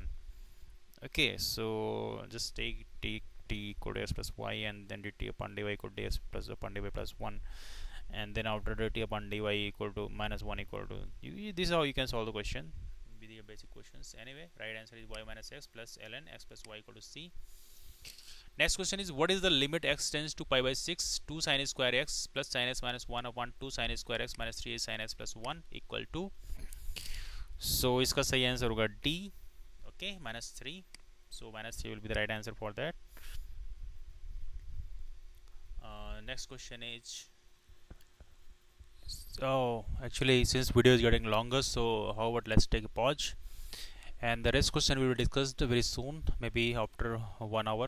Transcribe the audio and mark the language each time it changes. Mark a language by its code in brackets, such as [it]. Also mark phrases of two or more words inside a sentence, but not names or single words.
[en] Okay, so just take t equal to s plus y and then dt upon dy equal to s plus upon dy plus 1, and then after dt upon dy equal to minus 1 equal to this is how you can solve the question with the basic questions. Anyway, right answer is y minus x plus ln x plus y equal to c. Next question is what is the limit x tends to pi by 6 2 sin square x plus sin x minus 1 upon 2 sin square x minus 3 sin x plus 1 equal to. [hi] So इसका सही आंसर होगा D. [en] Okay, minus 3. So minus 3 will be the right answer for that. Next question is actually since video is getting longer, so how about let's take a pause and the rest question will be discussed very soon, maybe after 1 hour.